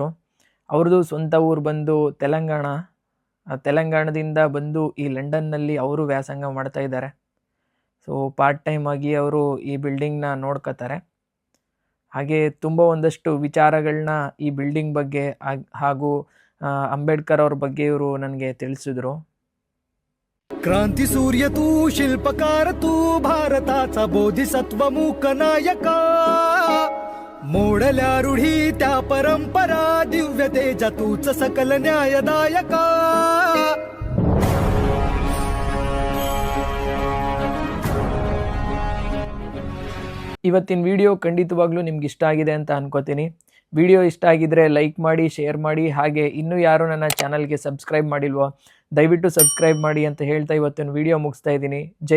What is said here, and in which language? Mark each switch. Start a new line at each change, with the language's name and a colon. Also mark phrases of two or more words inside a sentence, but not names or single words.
Kannada: ಅವ್ರದ್ದು ಸ್ವಂತ ಊರು ಬಂದು ತೆಲಂಗಾಣದಿಂದ ಬಂದು ಈ ಲಂಡನ್ನಲ್ಲಿ ಅವರು ವ್ಯಾಸಂಗ ಮಾಡ್ತಾ ಇದ್ದಾರೆ. ಸೊ
English: part time
Kannada: ಆಗಿ ಅವರು ಈ ಬಿಲ್ಡಿಂಗ್ನ ನೋಡ್ಕೋತಾರೆ. ಹಾಗೆ ತುಂಬ ಒಂದಷ್ಟು ವಿಚಾರಗಳನ್ನ ಈ ಬಿಲ್ಡಿಂಗ್ ಬಗ್ಗೆ ಹಾಗೂ ಅಂಬೇಡ್ಕರ್ ಅವ್ರ ಬಗ್ಗೆ ಇವರು ನನಗೆ ತಿಳಿಸಿದ್ರು.
Marathi: क्रांती सूर्य तू शिल्पकार तू भारताचा बोधिसत्व मूक नायका मोडल्या रूढी त्या परंपरा दिव्य तेजा तूच सकल न्यायदायका
Kannada: ಇವತ್ತಿನ ವಿಡಿಯೋ ಖಂಡಿತವಾಗ್ಲೂ ನಿಮ್ಗೆ ಇಷ್ಟ ಆಗಿದೆ ಅಂತ ಅನ್ಕೋತೀನಿ. ವಿಡಿಯೋ ಇಷ್ಟ ಆಗಿದ್ರೆ ಲೈಕ್ ಮಾಡಿ, ಶೇರ್ ಮಾಡಿ, ಹಾಗೆ ಇನ್ನೂ ಯಾರು ನನ್ನ ಚಾನಲ್ಗೆ ಸಬ್ಸ್ಕ್ರೈಬ್ ಮಾಡಿಲ್ವೋ ದಯವಿಟ್ಟು ಸಬ್ಸ್ಕ್ರೈಬ್ ಮಾಡಿ ಅಂತ ಹೇಳ್ತಾ ಇವತ್ತಿನ ವಿಡಿಯೋ ಮುಗಿಸ್ತಾ ಇದ್ದೀನಿ.